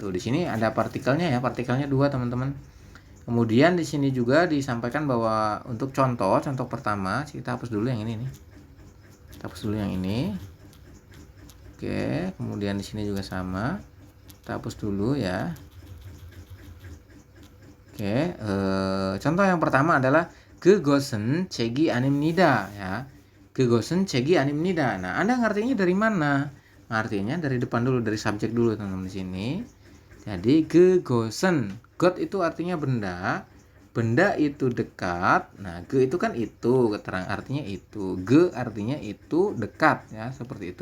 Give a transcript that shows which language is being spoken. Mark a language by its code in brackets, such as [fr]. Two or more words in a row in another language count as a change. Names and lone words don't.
[id] Di sini ada partikelnya ya, partikelnya 2 teman-teman. Kemudian di sini juga disampaikan bahwa untuk contoh pertama, kita hapus dulu yang ini nih. Kita hapus dulu yang ini. Oke, kemudian di sini juga sama. Kita hapus dulu ya. Oke, contoh yang pertama adalah [ko] 그것은 책이 아닙니다 [id] ya. [ko] 그것은 책이 아닙니다. [id] Nah, Anda ngartinya dari mana? Artinya dari depan dulu, dari subjek dulu teman-teman di sini. Jadi 그것은, got itu artinya benda. Benda itu dekat. Nah, ke itu kan itu, keterangan artinya itu. Ge artinya itu dekat ya, seperti itu.